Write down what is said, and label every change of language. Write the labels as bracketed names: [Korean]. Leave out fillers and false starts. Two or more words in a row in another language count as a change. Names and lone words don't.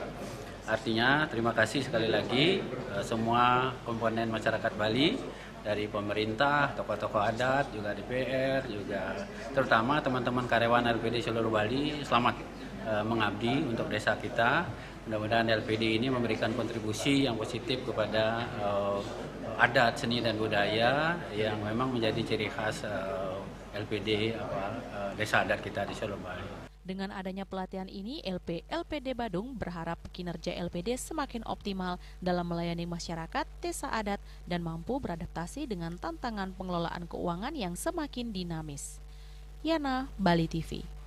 [Indonesian] Artinya terima kasih sekali lagi semua komponen masyarakat Bali, dari pemerintah, tokoh-tokoh adat, juga DPR, juga terutama teman-teman karyawan LPD seluruh Bali, selamat mengabdi untuk desa kita. Mudah-mudahan LPD ini memberikan kontribusi yang positif kepada adat, seni, dan budaya yang memang menjadi ciri khas LPD desa adat kita di seluruh Bali. Dengan adanya pelatihan ini, LPD Badung berharap kinerja LPD semakin optimal dalam melayani masyarakat, desa adat, dan mampu beradaptasi dengan tantangan pengelolaan keuangan yang semakin dinamis. Yana, Bali TV.